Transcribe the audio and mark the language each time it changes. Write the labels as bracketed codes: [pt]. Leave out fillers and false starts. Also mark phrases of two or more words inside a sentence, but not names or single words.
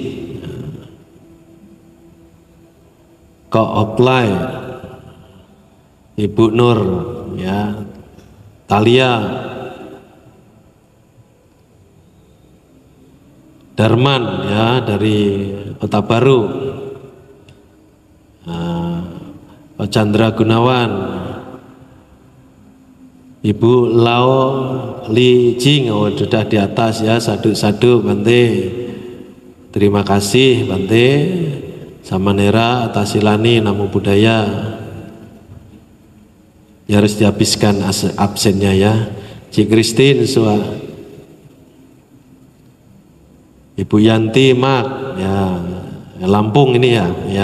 [id] Kok Oklai, Ibu Nur ya, Talia, Darman ya dari Kota Baru, Pak Chandra Gunawan, Ibu Lao Li Jing, oh sudah di atas ya, [pi] sadu-sadu Bante. [id] Terima kasih Bante, Samanera Atasilani, [pi] Namo Buddhaya. [id] Ya harus dihabiskan absennya ya. Cik Christine Sua, Ibu Yanti Mak ya, Lampung ini ya, ya.